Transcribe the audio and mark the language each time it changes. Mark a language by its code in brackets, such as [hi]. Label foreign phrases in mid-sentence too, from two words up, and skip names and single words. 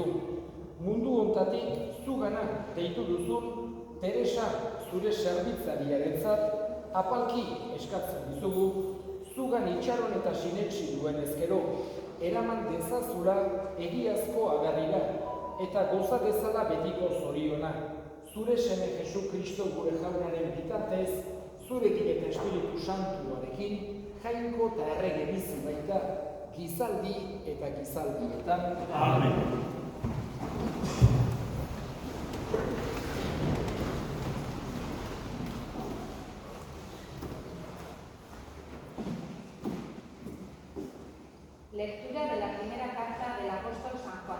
[eu] Mundu hontatik zugana deitu duzun Teresa zure zerbitzariarentzat apalki eskatzen dizugu, zugan itxaron eta sinetsi duen ezkero, eraman dezazula egiazko agarrira eta goza dezala betiko zoriona. Zure seme Jesu Kristo gure jaunaren bitartez, zurekin eta Espiritu Santuarekin, jainko eta errege bizi baita, gizaldi eta gizaldietan. Amen. [es] Lectura de la primera carta del apóstol San Juan.